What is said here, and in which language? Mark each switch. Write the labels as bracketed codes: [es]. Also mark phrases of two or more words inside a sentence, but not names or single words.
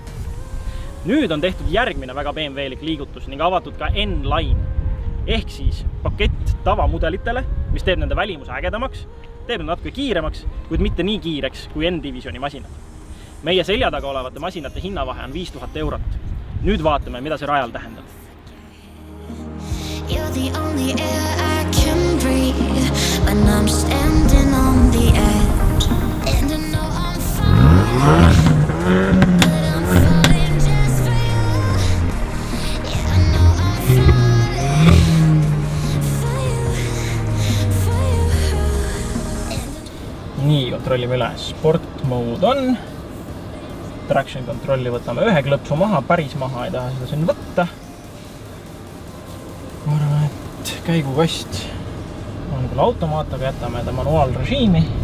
[et] Nüüd on tehtud järgmine väga BMW-lik liigutus ning avatud ka N-line, ehk siis pakett tavamudelitele, mis teeb nende välimuse ägedamaks, teeb nad natuke kiiremaks, kuid mitte nii kiireks kui N-divisioni masinad. Meie selja taga olevate masinate hinnavahe on 5000 eurot. Nüüd vaatame, mida see rajal tähendab. [en] You're the only air I can breathe when I'm standing on the edge. And I know I'm fine, but I'm falling just for you. Yeah, I know I'm falling for you. [et] Nii, kontrollime üle. [en] Sport mode [et] on. Traction kontrolli võtame ühe klõpsu maha, päris maha ei taha seda siin võtta. Ma arvan, et käigukast on küll automaat, aga jätame ta manuaalrežiimi.